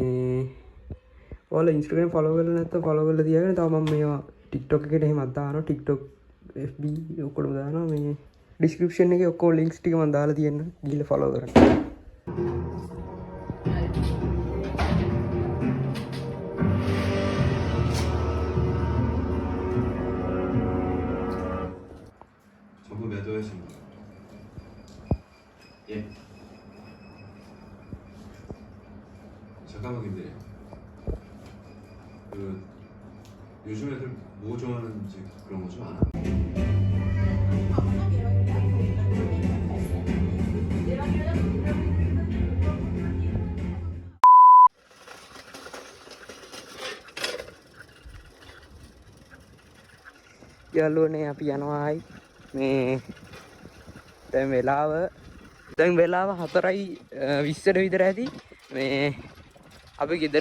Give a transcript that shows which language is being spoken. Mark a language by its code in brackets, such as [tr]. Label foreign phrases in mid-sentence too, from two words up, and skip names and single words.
[si] ඔයාලා Instagram follow කරලා නැත්නම් follow කරලා තියාගෙන තව මම මේවා TikTok එකට එහෙමත් දානවා TikTok FB ඔක්කොම දානවා මේ description එකේ ඔක්කොම links ටික මම දාලා තියෙනවා ගිහලා follow කරන්න. [ko] 전부 매도했습니다. 예. 잠깐만 김대리. 그 요즘 애들 뭐 좋아하는지 그런 거 좀 아나? [si] යාළුවනේ අපි යනවායි මේ දැන් වෙලාව 4:20ට විතර ඇති මේ අපි ගෙදර